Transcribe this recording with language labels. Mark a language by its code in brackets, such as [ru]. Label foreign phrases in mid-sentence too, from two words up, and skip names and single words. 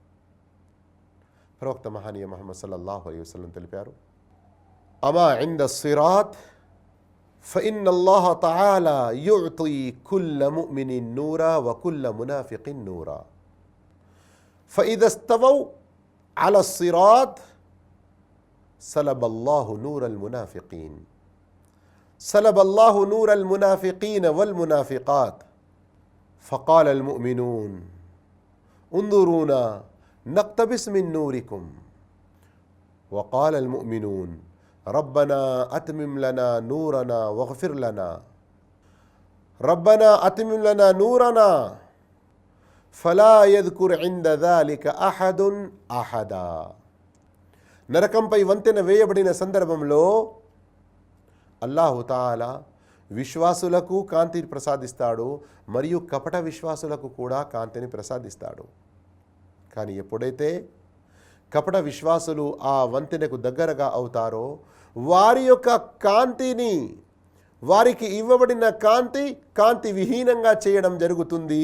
[te] ప్రవక్త మహానీయ [ar] ముహమ్మద్ صلى الله عليه وسلم తెలిపారు, أما عند الصراط فإن الله تعالى يعطي كل مؤمن نورا وكل منافق نورا فإذا استووا على الصراط سلب الله نور المنافقين سلب الله نور المنافقين والمنافقات فقال المؤمنون انظرونا نقتبس من نوركم وقال المؤمنون ربنا أتمم لنا نورنا واغفر لنا ربنا أتمم لنا نورنا فلا يذكر عند ذلك أحد أحدا. [te] నరకంపై వంతెన వేయబడిన సందర్భంలో [ar] الله تعالى [te] విశ్వాసులకు కాంతిని ప్రసాదిస్తాడు, మరియు కపట విశ్వాసులకు కూడా కాంతిని ప్రసాదిస్తాడు. కానీ ఎప్పుడైతే కపట విశ్వాసులు ఆ వంతెనకు దగ్గరగా అవుతారో వారి యొక్క కాంతిని, వారికి ఇవ్వబడిన కాంతి విహీనంగా చేయడం జరుగుతుంది.